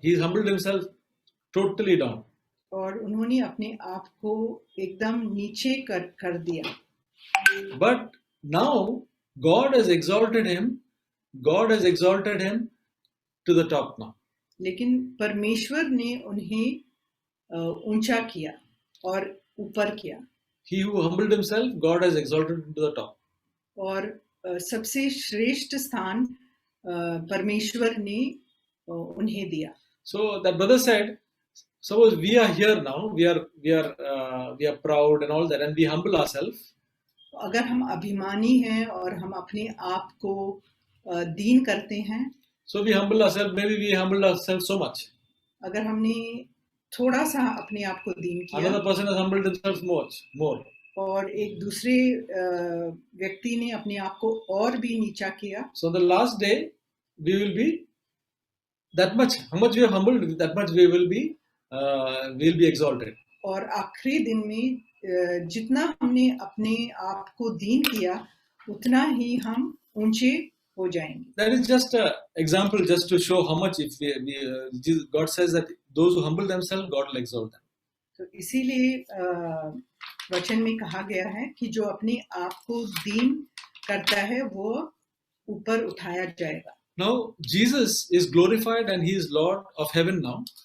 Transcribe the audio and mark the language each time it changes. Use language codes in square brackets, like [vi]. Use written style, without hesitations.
[en] He humbled himself totally down. [hi] और उन्होंने अपने आप को एकदम नीचे कर दिया। [en] But now God has exalted him. God has exalted him to the top now. [hi] लेकिन परमेश्वर ने उन्हें ऊंचा किया और ऊपर किया। [en] He who humbled himself, God has exalted him to the top. [hi] और सबसे श्रेष्ठ स्थान परमेश्वर ने उन्हें दिया। [en] So that brother said, suppose we are here now, we are proud and all that, and we humble ourselves. [hi] अगर हम अभिमानी हैं और हम अपने आप को दीन करते हैं, [en] so we humble ourselves, maybe we humble ourselves so much. [hi] अगर हमने थोड़ा सा अपने आप को दीन किया, [en] another person has humbled themselves more. [hi] और एक दूसरे व्यक्ति ने अपने आप को और भी नीचा किया। [en] So the last day we will be that much. How much we have humbled, that much we will be exalted. [hi] और आखिरी दिन में जितना हमने अपने आप को दीन किया, उतना ही हम ऊंचे हो जाएंगे। [en] That is just an example, just to show how much if God says that those who humble themselves, God will exalt them. [hi] तो इसीलिए वचन में कहा गया है कि जो अपने आप को दीन करता है वो ऊपर उठाया जाएगा। [en] Now Jesus is glorified and he is Lord of heaven now.